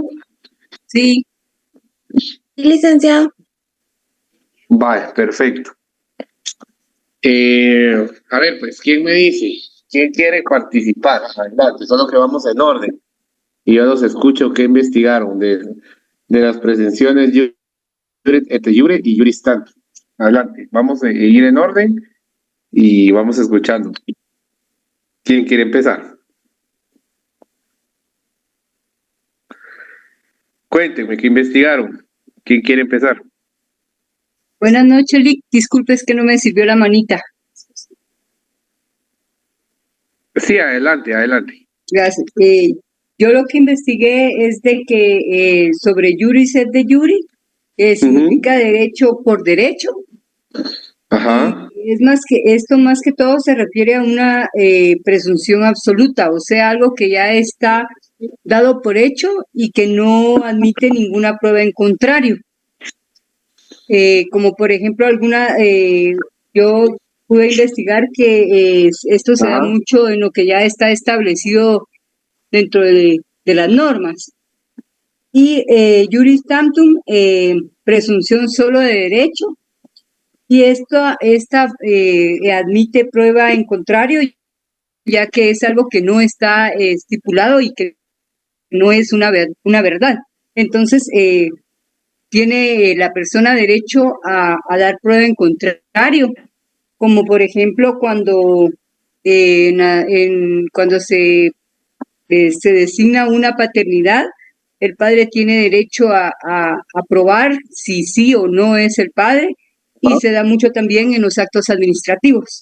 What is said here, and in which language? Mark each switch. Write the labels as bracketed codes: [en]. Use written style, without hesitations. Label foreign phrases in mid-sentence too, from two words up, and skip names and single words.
[es] Sí. Sí, licenciado. Vale, perfecto. A ver, pues, ¿quién me dice? ¿Quién quiere participar? Adelante, solo que vamos en orden. Y yo los escucho que investigaron de las presenciones [la] et iure [es] y [la] juris tantum. [es] Adelante, vamos a ir en orden y vamos escuchando. ¿Quién quiere empezar? Cuéntenme, ¿qué investigaron? ¿Quién quiere empezar? Buenas noches, Lick. Disculpe, es que no me sirvió la manita. Sí, adelante, adelante. Gracias. Yo lo que investigué es de que sobre [la] juris et de jure [es] significa derecho por derecho. Ajá. Y es más que esto, más que todo se refiere a una presunción absoluta, o sea, algo que ya está dado por hecho y que no admite ninguna prueba en contrario. Como por ejemplo yo pude investigar que esto se da mucho en lo que ya está establecido dentro de las normas. [la] Y juris tantum, [es] presunción solo de derecho, y esta admite prueba en contrario ya que es algo que no está estipulado y que no es una verdad. Entonces, tiene la persona derecho a dar prueba en contrario, como por ejemplo cuando, cuando se designa una paternidad, el padre tiene derecho a probar si sí o no es el padre, y se da mucho también en los actos administrativos.